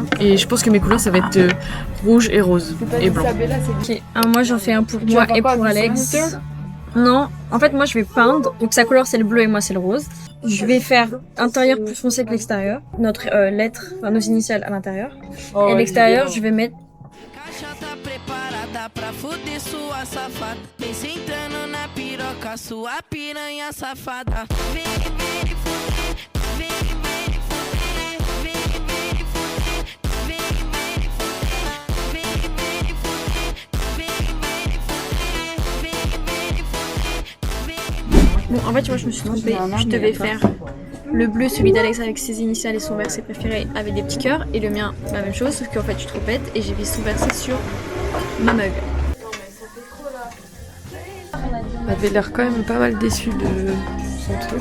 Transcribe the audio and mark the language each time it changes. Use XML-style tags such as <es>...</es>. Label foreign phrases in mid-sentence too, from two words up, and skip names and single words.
<fr>Et je pense que mes couleurs, ça va être rouge et rose et blanc. Ok, alors moi j'en fais un pour moi et pour Alex. Non, en fait moi je vais peindre, donc sa couleur c'est le bleu et moi c'est le rose. Je vais faire intérieur plus foncé que l'extérieur, notre lettre, enfin nos initiales à l'intérieur. Et l'extérieur je vais mettre...</fr> <pt>Caixa tá preparada pra fuder sua safada. Vem sentando na piroca, sua piranha safada. Vem, vem fuder, vem, vem fuder, vem, vem fuder, vem, vem fuder, vem, vem fuder, vem, vem fuder, vem, vem fuder.</pt> <fr>Bon en fait tu vois je me suis trompée, je devais faire le bleu, celui d'Alex avec ses initiales et son vert ses préférés avec des petits cœurs, et le mien la même chose, sauf qu'en fait je suis trop bête et j'ai mis son versé sur ma mug. Elle avait l'air quand même pas mal déçue de son truc.</fr>